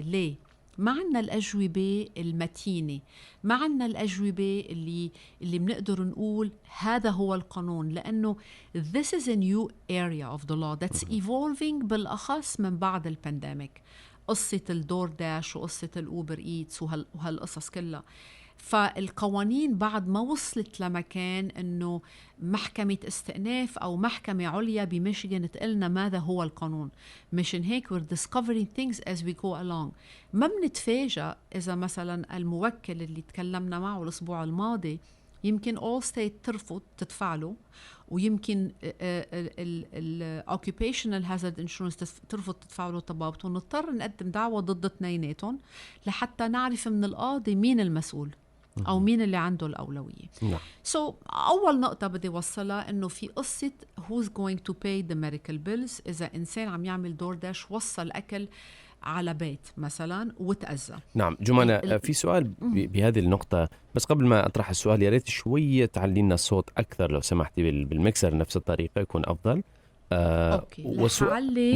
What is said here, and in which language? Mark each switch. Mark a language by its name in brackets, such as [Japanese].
[Arabic] ليه؟ ما عنا الأجوبة المتينة، ما عنا الأجوبة اللي بنقدر نقول هذا هو القانون، لأنه [English] this is a new area of the law [Arabic] that's evolving بالأخص من بعد البانديميك. قصة الدور داش وقصة الأوبر إيتس وهالقصص كلها. فالقوانين بعد ما وصلت لمكان انه محكمة استئناف او محكمة عليا بميشيغان تقلنا ماذا هو القانون. مشان هيك [English] we're discovering things as we go along. [Arabic] ما بنتفاجأ اذا مثلا الموكل اللي تكلمنا معه الاسبوع الماضي يمكن all state ترفض تدفع له، ويمكن ال occupational hazard insurance ترفض تدفع له طبابته، ونضطر نقدم دعوة ضد اثنيناتهم لحتى نعرف من القاضي مين المسؤول. أو مين اللي عنده الأولوية. نعم. So أول نقطة بدي وصلها إنه في قصة [English] who's going to pay the medical bills. [Arabic] إذا إنسان عم يعمل DoorDash وصل أكل على بيت مثلا وتأذى. نعم جمانة، في سؤال بهذه النقطة، بس قبل ما أطرح السؤال يا ريت شوية تعلينا الصوت أكثر لو سمحتي بالمكسر نفس الطريقة يكون أفضل. أوكي